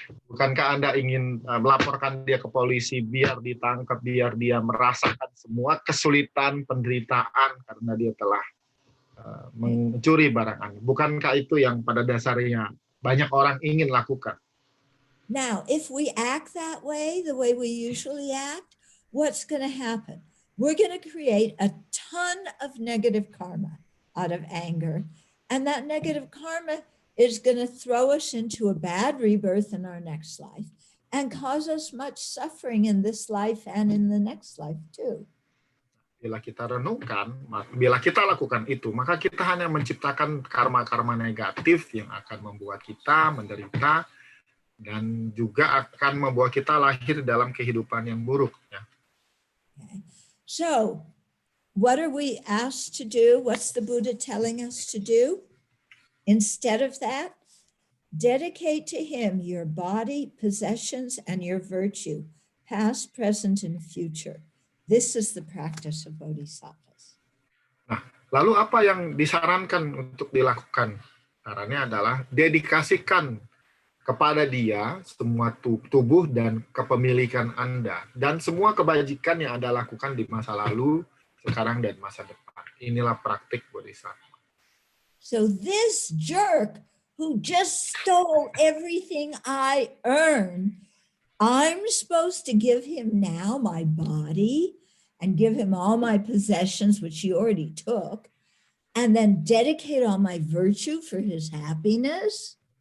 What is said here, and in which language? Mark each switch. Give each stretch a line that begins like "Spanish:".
Indonesian: Bukankah Anda ingin melaporkan dia ke polisi biar ditangkap, biar dia merasakan semua kesulitan, penderitaan karena dia telah mencuri barang Anda? Bukankah itu yang pada dasarnya banyak orang ingin lakukan?
English: Now, if we act that way, the way we usually act, what's going to happen? We're going to create a ton of negative karma out of anger, and that negative karma is going to throw us into a bad rebirth in our next life and cause us much suffering in this life and in the next life too.
Indonesian: Bila kita renungkan, bila kita lakukan itu, maka kita hanya menciptakan karma-karma negatif yang akan membuat kita menderita dan juga akan membuat kita lahir dalam kehidupan yang buruk. Ya.
English: Okay. So, what are we asked to do? What's the Buddha telling us to do? Instead of that, dedicate to him your body, possessions, and your virtue, past, present, and future. This is the practice of bodhisattvas.
Indonesian: Nah, lalu apa yang disarankan untuk dilakukan? Sarannya adalah dedikasikan kepada dia semua tubuh dan kepemilikan Anda dan semua kebajikan yang Anda lakukan di masa lalu, sekarang, dan masa depan. Inilah praktik bodhisattva.
English: So this jerk who just stole everything I earned, I'm supposed to give him now my body and give him all my possessions, which he already took, and then dedicate all my virtue for his happiness?